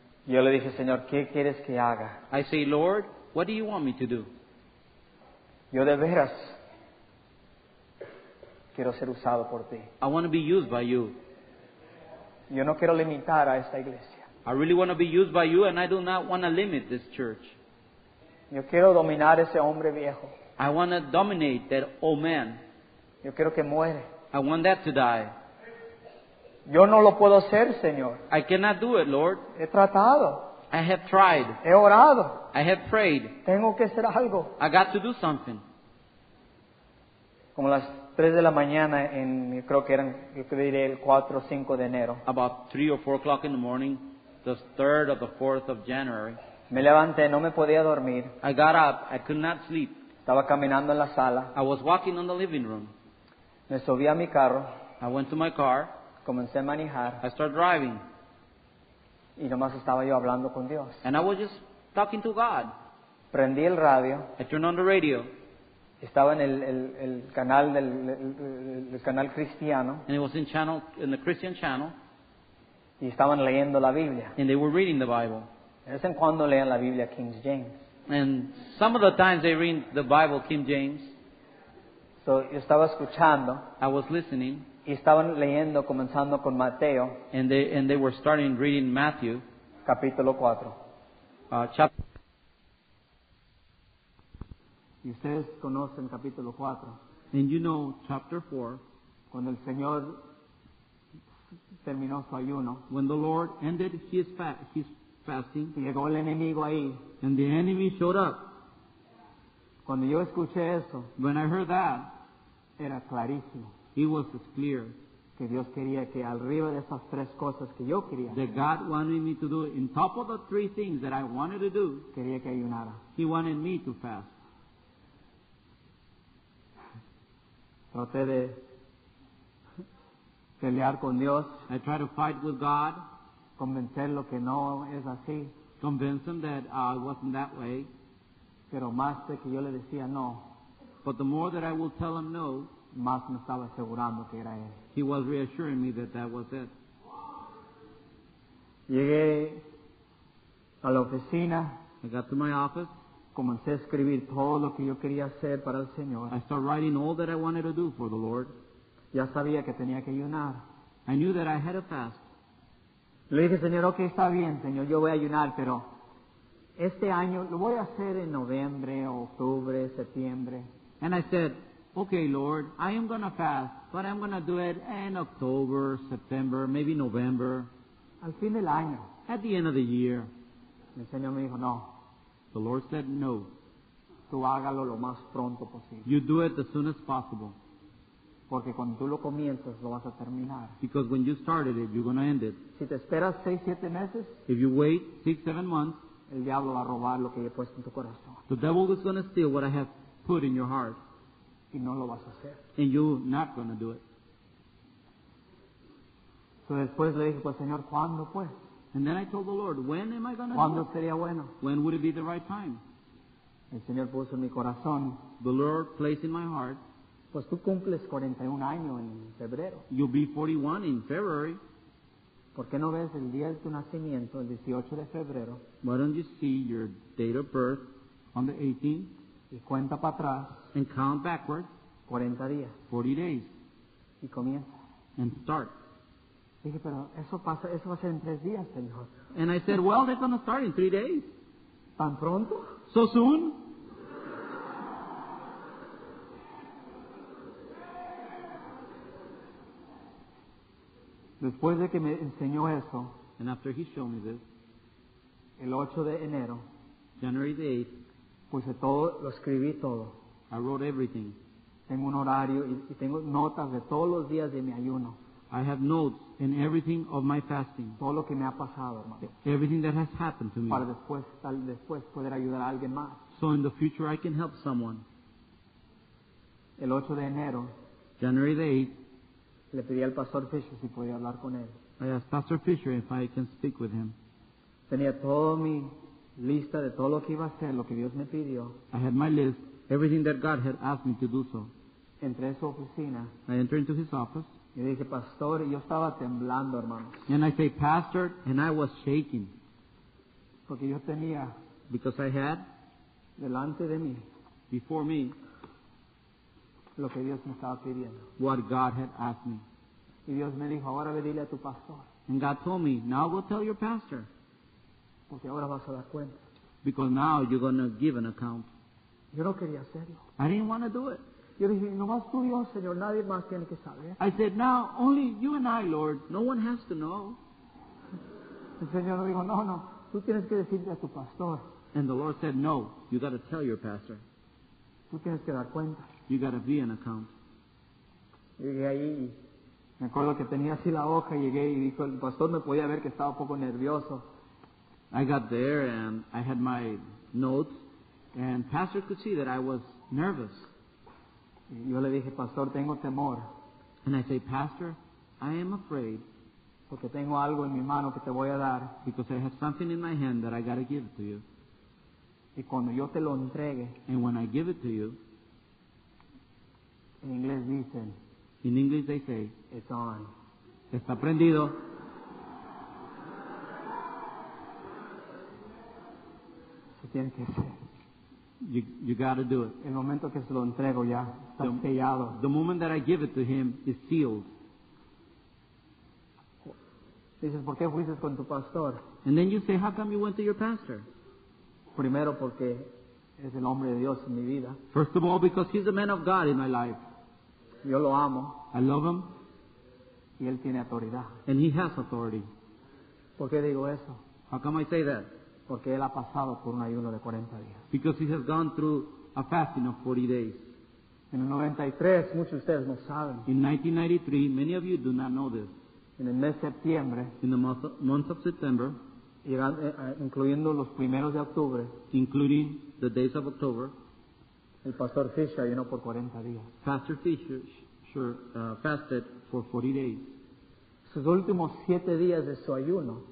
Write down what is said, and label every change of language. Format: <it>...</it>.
<es>yo le dije, Señor, ¿qué quieres que haga?</es> <en>I say, Lord, what do you want me to do?</en> <es>Yo de veras quiero ser usado por ti.</es> <en>I want to be used by you.</en> <es>Yo no quiero limitar a esta iglesia.</es> <en>I really want to be used by you, and I do not want to limit this church.</en> <es>Yo quiero dominar ese hombre viejo.</es> <en>I want to dominate that old man.</en> <es>Yo quiero que muere.</es> <en>I want that to die.</en> <es>Yo no lo puedo hacer, Señor.</es> <en>I cannot do it, Lord.</en> <es>He tratado,</es> <en>I have tried.</en> <es>he orado.</es> <en>I have prayed.</en> <es>Tengo que hacer algo.</es> <en>I got to do something.</en> <es>Como las 3 de la mañana, creo que diré el 4 o 5 de enero.</es> <en>About 3 or 4 o'clock in the morning, the 3rd or the 4th of January,</en> <es>Me levanté, no me podía dormir.</es> <en>I got up. I could not sleep.</en> <es>Estaba caminando en la sala.</es> <en>I was walking on the living room.</en> <es>Me subí a mi carro.</es> <en>I went to my car.</en> <es>Comencé a manejar.</es> <en>I started driving.</en> <es>Y nomás estaba yo hablando con Dios.</es> <en>And I was just talking to God.</en> <es>Prendí el radio.</es> <en>I turned on the radio.</en> <es>Estaba en el canal el canal cristiano.</es> <en>And it was in the Christian channel.</en> <es>Y estaban leyendo la Biblia.</es> <en>And they were reading the Bible.</en> <es>De vez en cuando leen la Biblia King James.</es> <en>And some of the times they read the Bible King James.</en> <es>So, yo estaba escuchando.</es> <en>I was listening.</en> <es>Y estaban leyendo, comenzando con Mateo,</es> <en>And they were starting reading Matthew,</en> <es>capítulo 4.</es> <en>chapter.</en> <es>Y ustedes conocen capítulo 4,</es> <en>And you know chapter 4,</en> <es>cuando el Señor terminó su ayuno.</es> <en>when the Lord ended his fasting,</en> <es>Y llegó el enemigo ahí.</es> <en>and the enemy showed up.</en> <es>Cuando yo escuché eso,</es> <en>When I heard that,</en> <es>era clarísimo</es> <en>it was as clear</en> <es>que Dios quería que arriba de esas 3 cosas que yo quería,</es> <en>that God wanted me to do it. In top of the 3 things that I wanted to do,</en> <es>quería que ayunara.</es> <en>He wanted me to fast.</en> <es>Traté de pelear con Dios,</es> <en>I try to fight with God,</en> <es>convencerlo que no es así,</es> <en>convince him that it wasn't that way.</en> <es>pero más de que yo le decía no,</es> <en>But the more that I will tell him no,</en> <es>más me estaba asegurando que era él.</es> <en>he was reassuring me that that was it.</en> <es>Llegué a la oficina,</es> <en>I got to my office.</en> <es>comencé a escribir todo lo que yo quería hacer para el Señor.</es> <en>I started writing all that I wanted to do for the Lord.</en> <es>Ya sabía que tenía que ayunar.</es> <en>I knew that I had to fast.</en> <es>Le dije, Señor, ok, está bien, Señor, yo voy a ayunar, pero este año lo voy a hacer en noviembre, octubre, septiembre.</es> <en>And I said, okay, Lord, I am going to fast, but I'm going to do it in October, September, maybe November,</en> <es>Al fin del año,</es> <en>at the end of the year.</en> <es>el Señor me dijo, no,</es> <en>The Lord said, no,</en> <es>tú hágalo lo más pronto posible,</es> <en>you do it as soon as possible.</en> <es>porque cuando tú lo comienzas lo vas a terminar.</es> <en>Because when you started it, you're going to end it.</en> <es>Si te esperas 6, 7 meses,</es> <en>If you wait 6, 7 months,</en> <es>el diablo va a robar lo que he puesto en tu corazón</es> <en>the devil is going to steal what I have put in your heart,</en> <es>y no lo vas a hacer.</es> <en>and you're not going to do it.</en> <es>Entonces después le dije, pues Señor, ¿cuándo pues?</es> <en>And then I told the Lord, when am I going to do</en> <es>¿Cuándo</es> <en>it?</en> <es>sería bueno?</es> <en>When would it be the right time?</en> <es>El Señor puso en mi corazón,</es> <en>The Lord placed in my heart,</en> <es>pues tú cumples 41 años en febrero.</es> <en>you'll be 41 in February.</en> <es>¿Por qué no ves el día de tu nacimiento, el 18 de febrero,</es> <en>Why don't you see your date of birth on the 18th</en> <es>y cuenta para atrás</es> <en>and count backward</en> <es>40 días</es> <en>40 days</en> <es>y comienza?</es> <en>and start?</en> <es>Dije, pero eso va a ser en 3 días, Señor.</es> <en>And I said, well, they're going to start in 3 days.</en> <es>¿Tan pronto?</es> <en>So soon?</en> <es>Después de que me enseñó eso,</es> <en>And after he showed me this,</en> <es>el 8 de enero,</es> <en>January the 8th,</en> <es>puse todo, lo escribí todo.</es> <en>I wrote everything.</en> <es>Tengo un horario y tengo notas de todos los días de mi ayuno.</es> <en>I have notes in everything of my fasting,</en> <es>Todo lo que me ha pasado, hermano.</es> <en>everything that has happened to me.</en> <es>Para después, tal después poder ayudar a alguien más.</es> <en>So in the future I can help someone.</en> <es>El 8 de enero,</es> <en>January the 8th,</en> <es>le pedí al pastor Fisher si podía hablar con él.</es> <en>I asked Pastor Fisher if I can speak with him.</en> <es>Tenía toda mi lista de todo lo que iba a hacer, lo que Dios me pidió.</es> <en>I had my list, everything that God had asked me to do so.</en> <es>Entré a su oficina</es> <en>I entered into his office,</en> <es>y dije, pastor, y yo estaba temblando, hermano,</es> <en>and I say, Pastor, and I was shaking</en> <es>porque yo tenía</es> <en>because I had</en> <es>delante de mí</es> <en>before me</en> <es>lo que Dios me estaba pidiendo.</es> <en>what God had asked me.</en> <es>Y Dios me dijo, ahora ve dile a tu pastor,</es> <en>And God told me, now go tell your pastor,</en> <es>porque ahora vas a dar cuenta.</es> <en>because now you're going to give an account.</en> <es>Yo no quería hacerlo.</es> <en>I didn't want to do it.</en> <es>Yo dije, nomás tú Dios, Señor, nadie más tiene que saber.</es> <en>I said, now only you and I, Lord. No one has to know.</en> <es>El Señor dijo, no, tú tienes que decirle a tu pastor,</es> <en>And the Lord said, no, you got to tell your pastor.</en> <es>tú tienes que dar cuenta.</es> <en>You got to be an account.</en> <es>Llegué ahí y me acuerdo que tenía así la hoja y llegué y dijo, el pastor me podía ver que estaba un poco nervioso.</es> <en>I got there and I had my notes, and pastor could see that I was nervous.</en> <es>Y yo le dije, pastor, tengo temor,</es> <en>And I say, Pastor, I am afraid</en> <es>porque tengo algo en mi mano que te voy a dar.</es> <en>because I have something in my hand that I got to give to you.</en> <es>Y cuando yo te lo entregue,</es> <en>And when I give it to you,</en> <es>en inglés dicen,</es> <en>in English they say, it's on.</en> <es>está prendido. Se tiene que hacer.</es> <en>You got to do it.</en> <es>El momento que se lo entrego ya está sellado.</es> <en>The moment that I give it to him is sealed.</en> <es>Dices, ¿por qué fuiste con tu pastor?</es> <en>And then you say, how come you went to your pastor?</en> <es>Primero porque es el hombre de Dios en mi vida.</es> <en>First of all, because he's a man of God in my life.</en> <es>Yo lo amo</es> <en>I love him,</en> <es>y él tiene autoridad.</es> <en>and he has authority.</en> <es>¿Por qué digo eso?</es> <en>How come I say that?</en> <es>Porque él ha pasado por un ayuno de 40 días.</es> <en>Because he has gone through a fasting of 40 days.</en> <es>En el 93, muchos de ustedes no saben,</es> <en>In 1993, many of you do not know this.</en> <es>en el mes de septiembre,</es> <en>In the month of September,</en> <es>incluyendo los primeros de octubre,</es> <en>including the days of October,</en> <es>el pastor Fisher ayunó por 40 días.</es> <en>Pastor Fisher fasted for 40 days.</en> <es>sus últimos 7 días de su ayuno,</es>